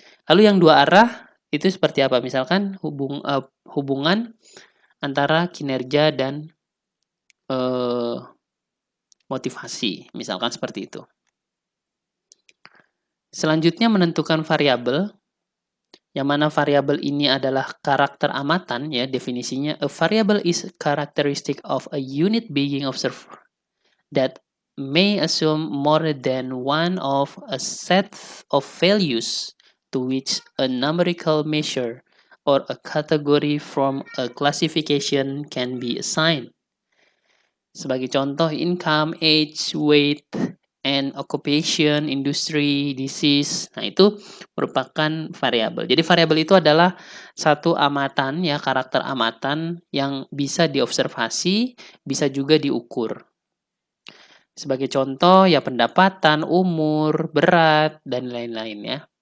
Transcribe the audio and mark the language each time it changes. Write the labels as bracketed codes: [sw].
[id] Lalu yang dua arah itu seperti apa? Misalkan hubungan antara kinerja dan motivasi, misalkan seperti itu. Selanjutnya menentukan variabel, yang mana variabel ini adalah karakter amatan, ya definisinya. [en] A variable is a characteristic of a unit being observed that may assume more than one of a set of values to which a numerical measure or a category from a classification can be assigned. [id] Sebagai contoh, [en] income, age, weight, and occupation, industry, disease. [id] Nah, itu merupakan variabel. Jadi variabel itu adalah satu amatan, ya, karakter amatan yang bisa diobservasi, bisa juga diukur. Sebagai contoh, ya pendapatan, umur, berat, dan lain-lain, ya.